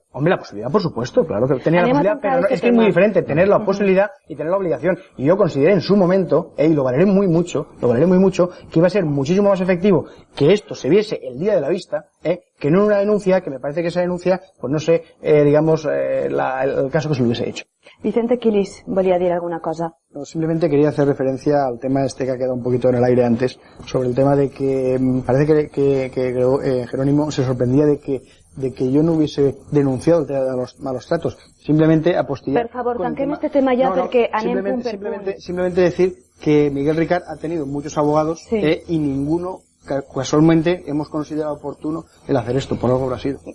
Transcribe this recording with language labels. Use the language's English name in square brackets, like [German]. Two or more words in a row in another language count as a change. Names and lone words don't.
[Spanish] Hombre, la posibilidad, por supuesto, claro que tenía la posibilidad, pero es que es muy diferente tener la posibilidad y tener la obligación. Y yo consideré en su momento, y lo valoré muy mucho, que iba a ser muchísimo más efectivo que esto se viese el día de la vista, que no una denuncia, que me parece que esa denuncia, pues no sé, el caso que se lo hubiese hecho. [Catalan] Vicente Quilis, volia dir alguna cosa. [Spanish] No, simplemente quería hacer referencia al tema este que ha quedado un poquito en el aire antes, sobre el tema de que parece que Jerónimo se sorprendía de que yo no hubiese denunciado el tema de los malos tratos. Simplemente apostillar. [Catalan] Per favor, tanquem este tema [Spanish] ya porque [Catalan] anem punt per punt. [Spanish] Simplemente decir que Miguel Ricard ha tenido muchos abogados y ninguno casualmente hemos considerado oportuno el hacer esto, por algo habrá sido.